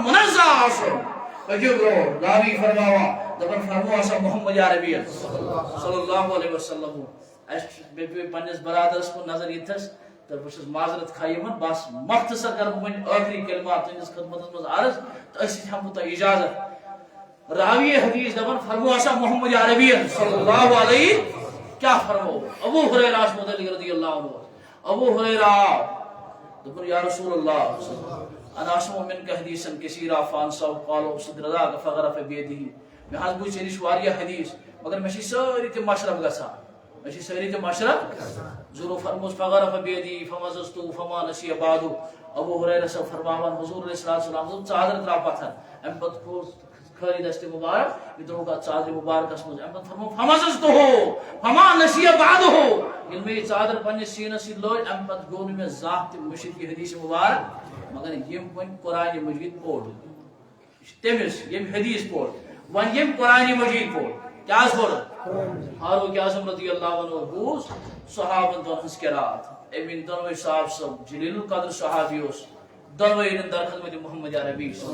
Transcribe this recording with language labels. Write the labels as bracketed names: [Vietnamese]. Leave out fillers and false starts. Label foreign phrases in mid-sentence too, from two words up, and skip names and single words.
[Kashmiri] منزہ آسُن پٔکِو برٛونٛٹھ راوی فرماوان دپان فرمو ہسا محمد عربی [Arabic] صلی اللہ علیہ وسلم [Kashmiri] اسہِ مےٚ پیٚو پننِس برادرس کُن نظر یِتھس تہٕ بہٕ چھُس معذرت خواہ یِوان بس مختصر کرٕ بہٕ وۄنۍ ٲخری کلمات تُہنٛدِس خدمتس منٛز عرض تہٕ أسۍ ہٮ۪مہٕ بہٕ تۄہہِ اجازت راوی حدیث دپان فرمو ہسا محمد عربی [Arabic] صلی اللہ علیہ [Kashmiri] کیا فرمو ابو ہریرہ متعلق [Arabic] رضی اللہ عنہ [Kashmiri] ابو ہریرہ دپن [Arabic] یا رسول اللہ انا اسمع منك حدیثا كثيرا فانسى قالوا صدرك فغرف بيده [Kashmiri] مےٚ حظ بوٗز ژےٚ نِش واریاہ حدیث مگر مےٚ چھِ سٲری تہِ مشرف گژھان ضروٗر فرموس [Arabic] فغرف بيدي فمززت فما نسي بعد [Kashmiri] ابو ہریرہ صٲب فرماوان حضور [Arabic] علیہ السلام [Kashmiri] دوٚپ ژادر تراو پتھر امہِ پتہٕ کھوٚل خٲلی دستِ مبارک یہ تروٚوُکھ اتھ ژادرِ مبارکس منٛز امہِ پتہٕ فرمو [Arabic] فمززته فما نسي بعده [Kashmiri] ییٚلہِ مےٚ یہِ ژادر پننِس سیٖنس سۭتۍ لٲج امہِ پتہٕ گوٚو نہٕ مےٚ زانٛہہ تہِ مٔشِتھ یہِ حدیث مبارک مگر یِم وۄنۍ قرآنِ مجیٖد پوٚر تٔمِس ییٚمۍ حدیث پوٚر وۄنۍ ییٚمۍ قرآنِ مجیٖد پوٚر کیٛاہ حظ پوٚر فاروق اعظم [Arabic] رضی اللہ عنہ [Kashmiri] بوٗز صحابن دۄن ہٕنٛز قرات أمۍ أنۍ دۄنوَے صاحب صٲب جلیل القدر صحابی اوس دۄنوَے أنِن در خدمت محمد عربی